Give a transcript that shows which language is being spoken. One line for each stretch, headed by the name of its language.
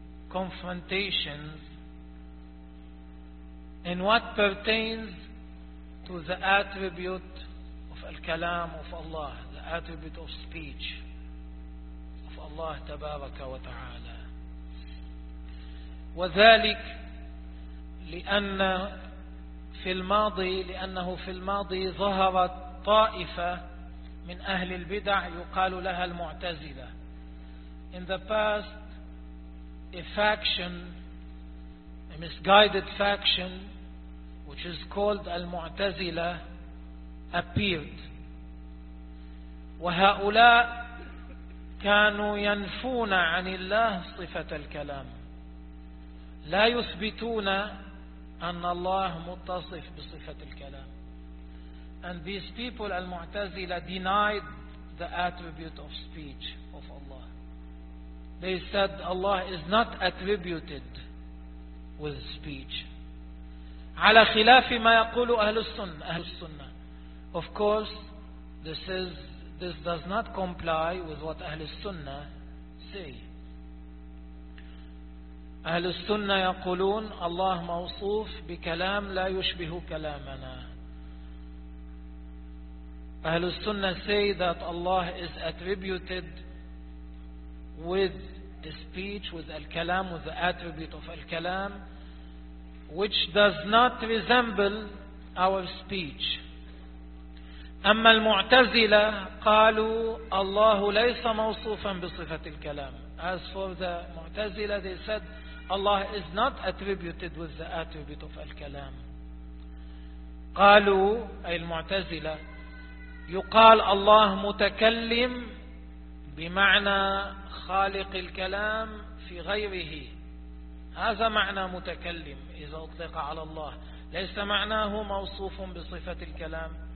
English: confrontations in what pertains to the attribute of al-kalam of Allah, the attribute of speech of Allah
Arabic: tabaraka wa ta'ala. وذلك لأن في الماضي لأنه في الماضي ظهرت طائفة من أهل البدع يقال لها المعتزلة.
English: In the past a faction, a misguided faction, which is called Al-Mu'tazila, appeared.
Arabic: وهؤلاء كانوا ينفون عن الله صفة الكلام. لا يثبتون أن الله متصف بصفة الكلام.
English: And these people, Al-Mu'tazila, denied the attribute of speech. They said Allah is not attributed with speech.
Arabic: على خلاف ما يقول أهل السنة. أهل السنة.
English: Of course, this does not comply with what أهل السنة say.
Arabic: أهل السنة يقولون الله موصوف بكلام لا يشبه كلامنا.
English: أهل السنة say that Allah is attributed with the speech, with al-kalam, with the attribute of al-kalam, which does not resemble our speech.
Arabic: أما المعتزلة قالوا الله ليس موصوفا بصفة الكلام.
English: As for the معتزلة, they said Allah is not attributed with the attribute of al-kalam.
Arabic: قالوا أي المعتزلة يقال الله متكلم بمعنى خالق الكلام في غيره. هذا معنى متكلم إذا أطلق على الله، ليس معناه موصوف بصفة الكلام.